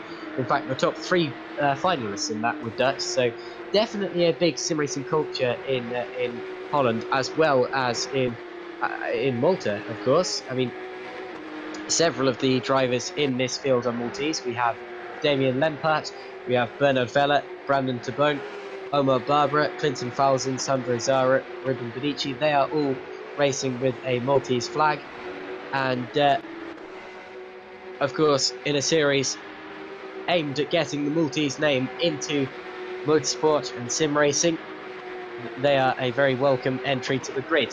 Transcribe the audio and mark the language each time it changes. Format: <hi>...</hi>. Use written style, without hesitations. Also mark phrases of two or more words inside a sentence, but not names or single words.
<en>In fact, the top 3 finalists in that were Dutch, so definitely a big sim racing culture in Holland, as well as in Malta, of course. I mean, several of the drivers in this field are Maltese. We have Damien Lempart, we have Bernard Vella, Brandon Tabone, Omar Barbara, Clinton Falzon, Sandro Zara, Ruben Benici. They are all racing with a Maltese flag. And, of course, in a series aimed at getting the Maltese name into motorsport and sim racing, they are a very welcome entry to the grid.</en>